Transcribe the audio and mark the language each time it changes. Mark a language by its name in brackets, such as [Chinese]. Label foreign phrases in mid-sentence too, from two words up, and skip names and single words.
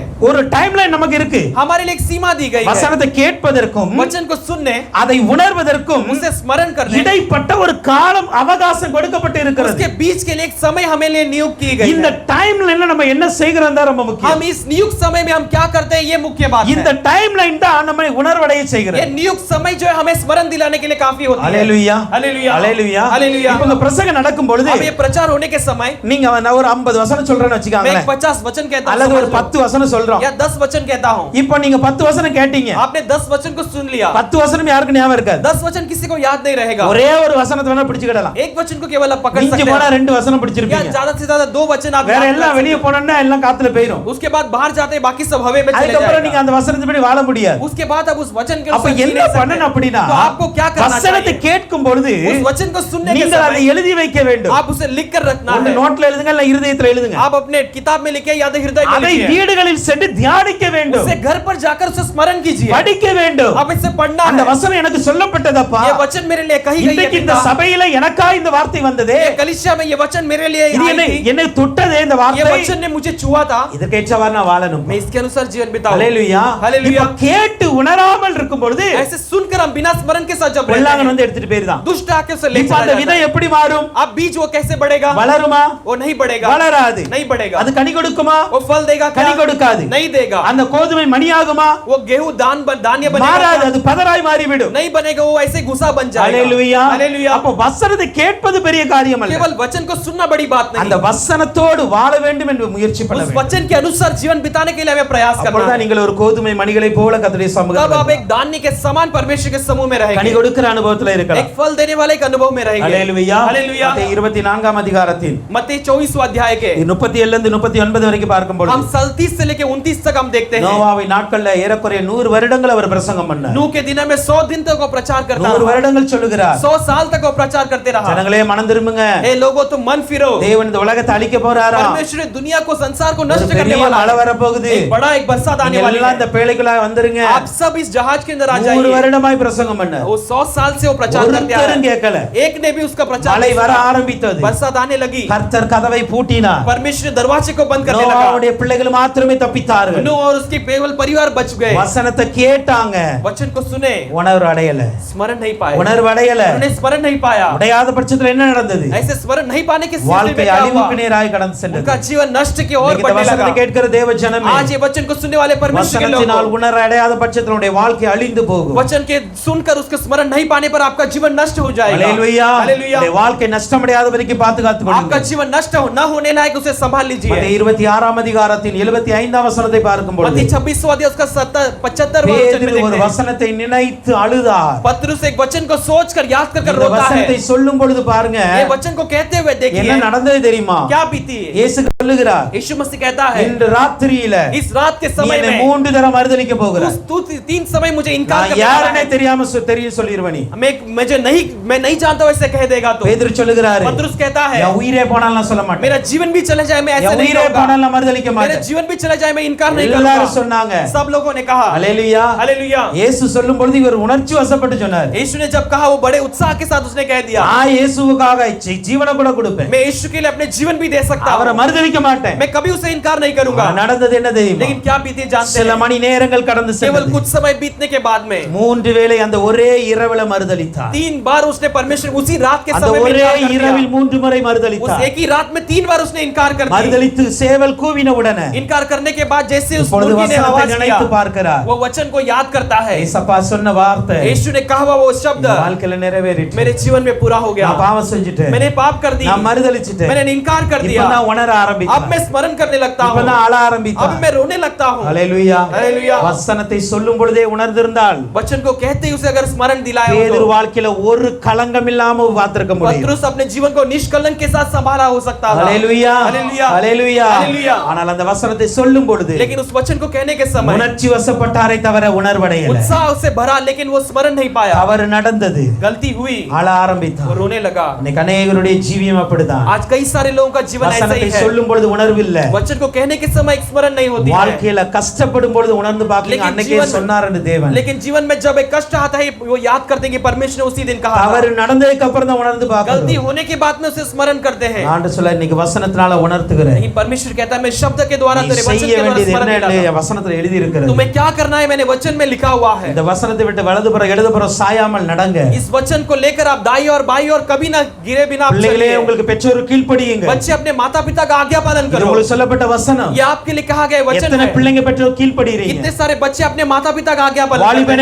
[Tamil] ஒரு டைம்லைன் நமக்கு இருக்கு. [Hindi] हमारे लिए एक सीमा दी गई है। [Tamil] வசனத்தை கேட்பதற்கும் [Hindi] वचन को सुनने, [Tamil] அதை உணர்வதற்கும் [Hindi] उसे स्मरण करने, [Tamil] இடைப்பட்ட ஒரு காலம் அவகாசம் கொடுக்கப்பட்டு இருக்கிறது. [Hindi] उसके बीच के लिए एक समय हमें लिए नियुक्त की गई [Tamil] இந்த [Hindi] है। [Tamil] டைம்லைன்ல நம்ம என்ன செய்கிறோம் தான் ரொம்ப [Hindi] हम [Tamil] முக்கியம். [Hindi] इस नियुक्त समय में हम क्या करते हैं ये मुख्य बात [Tamil] இந்த [Hindi] है। [Tamil] டைம்லைன் தான் நம்மை உணர்வடைய செய்கிறது. [Hindi] ये नियुक्त समय जो है हमें स्मरण दिलाने के लिए काफी होती है। [Tamil] ஹalleluya [Hindi] हालेलुया [Tamil] ஹalleluya [Hindi] हालेलुया। [Tamil] இப்போ இந்த பிரசங்கம் நடக்கும் பொழுது [Hindi] अब ये प्रचार होने के समय [Tamil] நீங்க நான் ஒரு 50 வசனம் சொல்றேன்னு [Hindi] मैं [Tamil] வெச்சுக்காங்களே, [Hindi] 50 वचन कहता हूं, [Tamil] அல்லது ஒரு [Hindi] समझ लो। [Tamil] 10 வசனம் சொல்றோம். [Hindi] या 10 वचन कहता हूं, [Tamil] இப்போ நீங்க 10 வசனம் கேட்டீங்க, [Hindi] आपने 10 वचन को सुन लिया, [Tamil] 10 வசனம் யாருக்கு ஞாபகம் இருக்காது. [Hindi] 10 वचन किसी को याद नहीं रहेगा। [Tamil] ஒரே ஒரு வசனத்தை வேணா பிடிச்சுக்கிடலாம். [Hindi] एक वचन को केवल आप पकड़ [Tamil] மிஞ்சி [Hindi] सकते [Tamil] போனா [Hindi] हैं, [Tamil] 2 வசனம் [Hindi] या [Tamil] பிடிச்சிருப்பீங்க. [Hindi] ज्यादा से ज्यादा 2 वचन आप [Tamil] வேற [Hindi] याद [Tamil] எல்லாம் [Hindi] कर [Tamil] வெளிய [Hindi] सकते [Tamil] போனோம்னா எல்லாம் காத்துல போயிடும். [Hindi] हैं। उसके बाद बाहर जाते हैं, बाकी सब हवा में चले [Tamil] அதுக்கப்புறம் நீங்க [Hindi] जाएगा। [Tamil] அந்த வசனத்தின்படி வாழ முடியாது. [Hindi] उसके बाद अब उस वचन के [Tamil] அப்ப [Hindi] अनुसार जी [Tamil] என்ன [Hindi] नहीं सकते। [Tamil] பண்ணணும் அப்படினா, [Hindi] तो आपको क्या करना [Tamil] வசனத்தை [Hindi] चाहिए? [Tamil] கேட்கும் பொழுது [Hindi] उस वचन को सुनने के [Tamil] நீங்கள் அதை [Hindi] समय [Tamil] எழுதி வைக்க வேண்டும். [Hindi] आप उसे लिख कर रखना [Tamil] ஒன்னு [Hindi] है। [Tamil] நோட்ல எழுதுங்க, இல்ல இருதயத்துல எழுதுங்க. [Hindi] आप अपने किताब में लिखे या तो हृदय में [Tamil] அதை [Hindi] लिखिए। [Tamil] வீடுகளில் சென்று தியானிக்க வேண்டும், [Hindi] उसे घर पर जाकर उसे स्मरण कीजिए, [Tamil] படிக்க வேண்டும். [Hindi] अब इसे पढ़ना [Tamil] அந்த [Hindi] है। [Tamil] வசனம் எனக்கு சொல்லப்பட்டதப்பா, [Hindi] ये वचन मेरे लिए कही गई है [Tamil] இன்றைக்கு இந்த [Hindi] पिता। [Tamil] சபையில எனக்கா இந்த வார்த்தை வந்ததே, [Hindi] ये कलीसिया में ये वचन मेरे लिए [Tamil] இது [Hindi] आई [Tamil] என்னை [Hindi] थी। [Tamil] என்னை தொட்டதே இந்த [Hindi] ये [Tamil] வார்த்தை, [Hindi] वचन ने मुझे छुआ था, [Tamil] இதற்கேற்றவாறு நான் வாழணும். [Hindi] मैं इसके अनुसार जीवन बिताऊं। [Tamil] ஹalleluya [Hindi] हालेलुया। [Tamil] இப்ப கேட்டு உணராமல் இருக்கும் பொழுது [Hindi] ऐसे सुनकर हम बिना स्मरण के साथ जब रहते [Tamil] கொள்ளாங்கன் [Hindi] हैं, [Tamil] வந்து எடுத்துட்டு போயிருந்தான். [Hindi] दुष्ट आके उसे ले [Tamil] இப்ப [Hindi] चला [Tamil] அந்த [Hindi] जाता [Tamil] விதை [Hindi] है। [Tamil] எப்படி மாறும்? [Hindi] अब बीज वो कैसे बढ़ेगा? [Tamil] வளருமா? [Hindi] वो नहीं बढ़ेगा, [Tamil] வளராது. [Hindi] नहीं बढ़ेगा। [Tamil] அது கனி கொடுக்குமா? [Hindi] वो फल देगा क्या? [Tamil] கனி கொடுக்காது. [Hindi] नहीं देगा। [Tamil] அந்த கோதுமை மணியாகுமா? [Hindi] वो गेहूं धान्य बनेगा [Tamil] மாறாது, [Hindi] क्या? [Tamil] அது பதராய் மாறிவிடும். [Hindi] नहीं बनेगा, वो ऐसे घुसा बन जाएगा। [Tamil] ஹalleluya [Hindi] हालेलुया। [Tamil] அப்ப வசனத்தை கேட்பது பெரிய காரியம் அல்ல, [Hindi] केवल वचन को सुनना बड़ी बात [Tamil] அந்த [Hindi] नहीं, [Tamil] வசனத்தோடு வாழ வேண்டும் என்று முயற்சி பண்ண [Hindi] उस [Tamil] வேண்டும். [Hindi] वचन के अनुसार जीवन बिताने के लिए हमें प्रयास करना [Tamil] அப்பொழுதுதான் [Hindi] है। [Tamil] நீங்கள் ஒரு கோதுமை மணிகளை போல கர்த்தருடைய [Hindi] तब [Tamil] சமூகத்தில் [Hindi] आप एक धान्य के समान परमेश्वर के समूह में [Tamil] கனி [Hindi] रहेंगे, [Tamil] கொடுக்கிற அனுபவத்தில் இருக்கலாம். [Hindi] एक फल देने वाले एक अनुभव में रहेंगे। [Tamil] ஹalleluya [Hindi] हालेलुया। [Tamil] மத்தேயு 24ஆம் அதிகாரத்தில் [Hindi] मत्ती 24वां अध्याय के [Tamil] 37 இருந்து 39 வரைக்கும் பார்க்கும் பொழுது [Hindi] हम 37 से लेके 29 तक हम देखते हैं। [Tamil] நோவாவின் நாட்கள்ல ஏறக்குறைய 100 வருடங்கள் அவர் பிரசங்கம் பண்ணார். [Hindi] नूह के दिनों में 100 दिन तक वो प्रचार करता [Tamil] 100 [Hindi] रहा, [Tamil] வருடங்கள் சொல்லுகிறார், [Hindi] 100 साल तक वो प्रचार करते रहा। [Tamil] ஜனங்களே மனம் திரும்புங்க, [Hindi] हे लोगों तुम मन फिरो, [Tamil] தேவன் இந்த உலகத்தை அழிக்க போறாரா, [Hindi] परमेश्वर दुनिया को संसार को [Tamil] ஒரு [Hindi] नष्ट करने [Tamil] பெரிய [Hindi] वाला [Tamil] மழை [Hindi] है, [Tamil] வர போகுது, [Hindi] एक बड़ा एक बरसात आने [Tamil] நீங்க [Hindi] वाली [Tamil] எல்லாம் இந்த [Hindi] है, [Tamil] பேழைக்குள்ள வந்துருங்க. [Hindi] आप सब इस जहाज के अंदर आ [Tamil] 100 [Hindi] जाइए। [Tamil] வருடமாய் பிரசங்கம் பண்ணார், [Hindi] वो 100 साल से वो प्रचार करते आ [Tamil] ஒருத்தரும் [Hindi] रहे [Tamil] கேட்கல. [Hindi] हैं, एक ने भी उसका प्रचार [Tamil] மழை [Hindi] नहीं [Tamil] வர [Hindi] सुना। [Tamil] ஆரம்பித்தது, [Hindi] बरसात आने लगी, [Tamil] கர்த்தர் கதவை பூட்டினார், [Hindi] परमेश्वर ने दरवाजे को बंद करने लगा, [Tamil] நோவாவுடைய பிள்ளைகள் மாத்திரமே தப்பித்தார்கள். [Hindi] नूह और उसके केवल परिवार बच गए। [Tamil] வசனத்தை கேட்டாங்க, [Hindi] वचन को सुने, [Tamil] உணர்வு அடையல, [Hindi] स्मरण नहीं पाए, [Tamil] உணர்வு அடையல. [Hindi] उन्होंने स्मरण नहीं पाया। [Tamil] உடையாத பட்சத்துல என்ன நடந்தது? [Hindi] ऐसे स्मरण नहीं पाने के स्थिति में [Tamil] வாழ்க்கை [Hindi] क्या हुआ? [Tamil] அழிவுக்கு நேராய் கடந்து சென்றது. [Hindi] उनका जीवन नष्ट की ओर [Tamil] இன்னைக்கு இந்த [Hindi] बढ़ने [Tamil] வசனத்தை [Hindi] लगा। [Tamil] கேட்கிற தேவ ஜனமே, [Hindi] आज ये वचन को सुनने वाले परमेश्वर के [Tamil] வசனத்தினால் [Hindi] लोगों, [Tamil] உணர அடையாத பட்சத்தில் உன்னுடைய வாழ்க்கை அழிந்து போகும். [Hindi] वचन के सुनकर उसके स्मरण नहीं पाने पर आपका जीवन नष्ट हो जाएगा. [Tamil] ஹalleluya. [Hindi] हालेलुया. [Tamil] உன்னுடைய வாழ்க்கை நஷ்டமடையாத வரைக்கும் பாதுகாத்துக் [Hindi] आपका [Tamil] கொள்ளுங்கள். [Hindi] जीवन नष्ट न होने लायक उसे संभाल लीजिए. [Tamil] மத்தேயு 26ஆம் அதிகாரத்தின் 75ஆம் வசனத்தை பார்க்கும் பொழுது [Hindi] मत्ती 26वां अध्याय उसका 75वां वचन में [Tamil] பேதுரு ஒரு [Hindi] देखते हैं. [Tamil] வசனத்தை நினைத்து அழுதார். [Hindi] पतरस एक वचन को सोचकर याद कर [Tamil] இந்த [Hindi] रोता है. [Tamil] வசனத்தை சொல்லும் பொழுது பாருங்க [Hindi] ये वचन को कहते हुए [Tamil] என்ன [Hindi] देखिए [Tamil] நடந்தது தெரியுமா? [Hindi] क्या बीती. [Tamil] இயேசு சொல்லுகிறார், [Hindi] यीशु मसीह कहता है [Tamil] இன்று ராத்திரியில [Hindi] इस रात के [Tamil] நீ [Hindi] समय [Tamil] என்னை [Hindi] में [Tamil] 3 தடவை மறுதலிக்க போகிறாய். [Hindi] तू 3 समय मुझे इनकार [Tamil] நான் [Hindi] करने वाला [Tamil] யாருன்னே [Hindi] है. [Tamil] தெரியாம தெரியும் சொல்லிருவ நீ. [Hindi] मैं नहीं जानता हूं ऐसे कह देगा तो. [Tamil] பேதுரு சொல்லுகிறாரு, [Hindi] पतरस कहता है [Tamil] என் உயிரே போனாலும் நான் சொல்ல மாட்டேன். [Hindi] मेरा जीवन भी चले जाए मैं ऐसे [Tamil] என் [Hindi] नहीं [Tamil] உயிரே [Hindi] कहूंगा. [Tamil] போனாலும் நான் மறுதலிக்க [Hindi] मेरा [Tamil] மாட்டேன். [Hindi] जीवन भी चले जाए मैं इनकार नहीं [Tamil] எல்லாரும் [Hindi] करूंगा. [Tamil] சொன்னாங்க. [Hindi] सब लोगों ने कहा [Tamil] ஹalleluya. [Hindi] हालेलुया. [Tamil] இயேசு சொல்லும் பொழுது இவர் உணர்ச்சி வசப்பட்டு சொன்னார், [Hindi] यीशु ने जब कहा वो बड़े उत्साह के साथ उसने कह दिया [Tamil] நான் இயேசுவுக்காக ஜீவனை கூட கொடுப்பேன். [Hindi] मैं यीशु के लिए अपने जीवन भी दे सकता [Tamil] அவரை [Hindi] हूं. [Tamil] மறுதலிக்க மாட்டேன். [Hindi] मैं कभी उसे इनकार नहीं करूंगा. [Tamil] நடந்தது என்ன தெரியுமா? [Hindi] लेकिन क्या बीती जानते [Tamil] சில [Hindi] हैं [Tamil] மணி நேரங்கள் கடந்து [Hindi] केवल [Tamil] சென்றது. [Hindi] कुछ समय बीतने के बाद में [Tamil] 3 வேளை அந்த ஒரே இரவில மறுதலித்தார். [Hindi] 3 बार उसने परमेश्वर उसी रात के [Tamil] அந்த [Hindi] समय में [Tamil] ஒரே [Hindi] इनकार कर [Tamil] இரவில் [Hindi] दिया. [Tamil] 3 முறை [Hindi] उस [Tamil] மறுதலித்தார். [Hindi] एक ही रात में 3 बार उसने इनकार कर दिया. [Tamil] மறுதலித்து சேவல் கூவின உடனே [Hindi] इनकार करने के बाद जैसे उस [Tamil] இப்பொழுது [Hindi] मुर्गी ने [Tamil] வசனத்தை [Hindi] आवाज [Tamil] நினைத்து [Hindi] किया [Tamil] பார்க்கிறார். [Hindi] वो वचन को याद करता है. [Tamil] ஏசப்பா சொன்ன வார்த்தை [Hindi] यीशु ने कहा हुआ वो शब्द [Tamil] என் வாழ்க்கையில நிறைவேறிட்டு. [Hindi] मेरे जीवन में पूरा हो गया. [Tamil] நான் பாவம் செஞ்சுட்டேன். [Hindi] मैंने पाप कर दी. [Tamil] நான் மறுதலிச்சிட்டேன். [Hindi] मैंने इनकार कर [Tamil] இப்ப [Hindi] दिया. [Tamil] நான் உணர [Hindi] अब [Tamil] ஆரம்பித்தேன். [Hindi] मैं स्मरण करने लगता [Tamil] இப்ப [Hindi] हूँ. [Tamil] நான் அழ [Hindi] अब [Tamil] ஆரம்பித்தேன். [Hindi] मैं रोने लगता हूँ. [Tamil] ஹalleluya. [Hindi] हालेलुया. [Tamil] வசனத்தை சொல்லும் பொழுதே உணர்ந்திருந்தால் [Hindi] वचन को कहते ही उसे अगर स्मरण दिलाया हो [Tamil] பேதுரு [Hindi] तो [Tamil] வாழ்க்கையில ஒரு களங்கம் இல்லாம பார்த்திருக்க முடியும். [Hindi] पतरस अपने जीवन को निष्कलंक के साथ संभाला हो सकता था. [Tamil] ஹalleluya. [Hindi] हालेलुया. [Tamil] ஹalleluya. [Hindi] हालेलुया. [Tamil] ஆனால் அந்த வசனத்தை சொல்லும் பொழுது [Hindi] लेकिन उस वचन को कहने के समय [Tamil] உணர்ச்சி வசப்பட்டாரே தவிர உணர்வடையல. [Hindi] उत्साह से भरा लेकिन वो स्मरण नहीं पाया. [Tamil] தவறு நடந்தது. [Hindi] गलती हुई. [Tamil] அழ [Hindi] वो [Tamil] ஆரம்பித்தார். [Hindi] रोने लगा. [Tamil] இன்னைக்கு अनेகருடைய ஜீவியம் அப்படிதான். [Hindi] आज कई सारे लोगों का जीवन ऐसा ही [Tamil] வசனத்தை [Hindi] है. [Tamil] சொல்லும் பொழுது உணர்வு இல்ல. [Hindi] वचन को कहने के समय एक स्मरण नहीं होती है. [Tamil] வாழ்க்கையில கஷ்டப்படும் பொழுது உணர்ந்து பார்க்கலீங்க. [Hindi] लेकिन [Tamil] அன்னைக்கே [Hindi] जीवन में- [Tamil] சொன்னாருன்னு தேவன். [Hindi] लेकिन जीवन में जब एक कष्ट आता है वो याद करते हैं कि परमेश्वर ने उसी दिन कहा था. [Tamil] தவறு நடந்ததுக்கு அப்புறம் தான் உணர்ந்து [Hindi] गलती [Tamil] பார்க்கணும். [Hindi] होने के बाद में उसे स्मरण करते हैं. [Tamil] ஆண்டு சொல்ல இன்னைக்கு வசனத்தினால உணர்த்துகிறேன். [Hindi] लेकिन परमेश्वर कहता है मैं शब्द के द्वारा [Tamil] நீ [Hindi] तेरे वचन [Tamil] செய்ய [Hindi] के द्वारा [Tamil] வேண்டியது [Hindi] स्मरण [Tamil] என்ன [Hindi] दिलाता हूं. [Tamil] வசனத்துல எழுதி இருக்கிறது. [Hindi] तुम्हें क्या करना है मैंने वचन में लिखा हुआ है. [Tamil] இந்த वசனத்தை விட்டு வலதுபுறம் இடதுபுறம் சாயாமல் நடங்க. [Hindi] इस वचन को लेकर आप दाई और बाई और कभी ना गिरे बिना आप [Tamil] பிள்ளைகளே [Hindi] चलिए. [Tamil] உங்களுக்கு பெற்றோர் கீழ்ப்படியுங்க. [Hindi] बच्चे अपने माता पिता का आज्ञा पालन [Tamil] இது [Hindi] करो. [Tamil] உங்களுக்கு சொல்லப்பட்ட வசனம். [Hindi] ये आपके लिए कहा गया वचन [Tamil] எத்தனை [Hindi] है. [Tamil] பிள்ளைங்க பெற்றோர் கீழ்ப்படிறீங்க? [Hindi] कितने सारे बच्चे अपने माता पिता का आज्ञा पालन करते [Tamil] வாலிபனே